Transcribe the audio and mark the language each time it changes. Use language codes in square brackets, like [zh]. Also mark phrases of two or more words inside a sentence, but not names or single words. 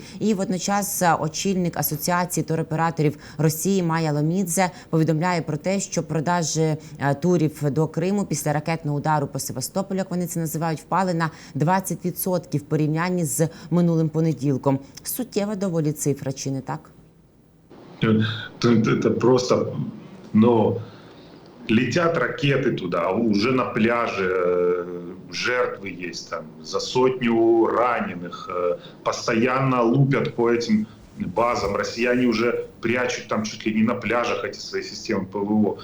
[uk] І водночас очільник Асоціації туроператорів Росії Майя Ломідзе повідомляє про те, що продажі турів до Криму після ракетного удару по Севастополю, як вони це називають, впали на 20% в порівнянні з минулим понеділком. Суттєва доволі цифра, чи не так? [ru] Это просто, летят ракеты туда, уже на пляже жертвы есть, там за 100 раненых, постоянно лупят по этим базам. Россияне уже прячут там чуть ли не на пляжах эти свои системы ПВО.